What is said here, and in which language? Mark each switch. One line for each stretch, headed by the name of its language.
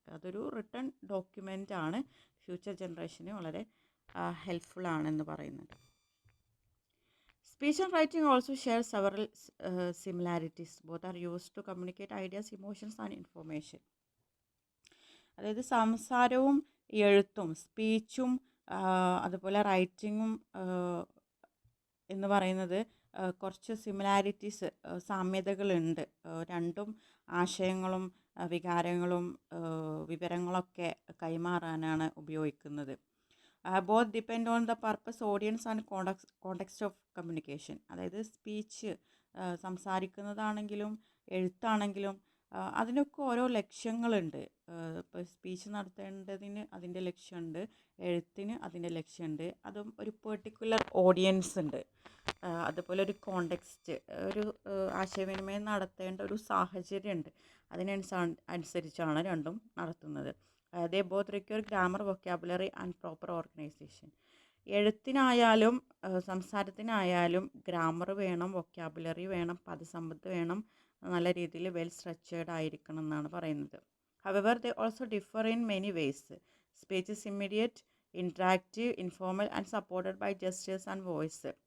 Malayalam: അതൊരു written document ആണ്, future ജനറേഷന് വളരെ ഹെൽപ്ഫുൾ ആണെന്ന് പറയുന്നുണ്ട്.
English: Speech and writing also share several similarities. Both are used to communicate ideas, emotions and information.
Malayalam: അതായത് സംസാരവും എഴുത്തും സ്പീച്ചും അതുപോലെ റൈറ്റിങ്ങും എന്ന് പറയുന്നത് കുറച്ച് സിമിലാരിറ്റീസ്, സാമ്യതകളുണ്ട്. രണ്ടും ആശയങ്ങളും വികാരങ്ങളും വിവരങ്ങളൊക്കെ കൈമാറാനാണ് ഉപയോഗിക്കുന്നത്.
English: Both depend on the purpose, audience and context of communication.
Malayalam: അതായത് സ്പീച്ച് സംസാരിക്കുന്നതാണെങ്കിലും എഴുത്താണെങ്കിലും അതിനൊക്കെ ഓരോ ലക്ഷ്യങ്ങളുണ്ട്. ഇപ്പോൾ സ്പീച്ച് നടത്തേണ്ടതിന് അതിൻ്റെ ലക്ഷ്യമുണ്ട്, എഴുത്തിന് അതിൻ്റെ ലക്ഷ്യമുണ്ട്. അതും ഒരു പെർട്ടിക്കുലർ ഓഡിയൻസ് ഉണ്ട്. അതുപോലെ ഒരു കോണ്ടെക്സ്റ്റ്, ഒരു ആശയവിനിമയം നടത്തേണ്ട ഒരു സാഹചര്യമുണ്ട്. അതിനനുസരിച്ചാണ് രണ്ടും നടത്തുന്നത്.
English: They both require grammar, vocabulary and proper organization.
Malayalam: എഴുത്തിനായാലും സംസാരത്തിനായാലും grammar വേണം, വൊക്കാബുലറി വേണം, പദസമ്പത്ത് വേണം, നല്ല രീതിയിൽ വെൽ സ്ട്രക്ചേർഡ് ആയിരിക്കണം എന്നാണ് പറയുന്നത്.
English: However, they also differ in many ways. Speech is immediate, interactive, informal and supported by gestures and voice.